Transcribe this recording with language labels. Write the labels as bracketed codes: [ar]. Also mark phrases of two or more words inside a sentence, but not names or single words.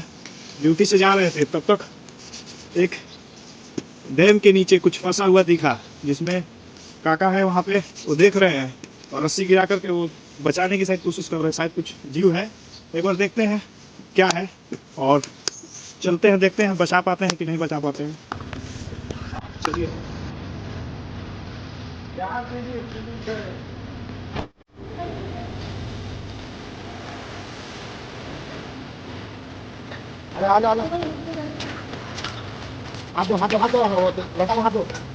[hi] ड्यूटी से जा रहे थे, तब तक एक डैम के नीचे कुछ फंसा हुआ दिखा, जिसमें काका है वहाँ पे, वो देख रहे हैं और रस्सी गिरा करके वो बचाने की शायद कोशिश कर रहे हैं। शायद कुछ जीव है, एक बार देखते हैं क्या है और चलते हैं, देखते हैं बचा पाते हैं कि नहीं बचा पाते हैं। चलिए। Ano, ano, ano? Hado, hado, hado. Lata mo hado.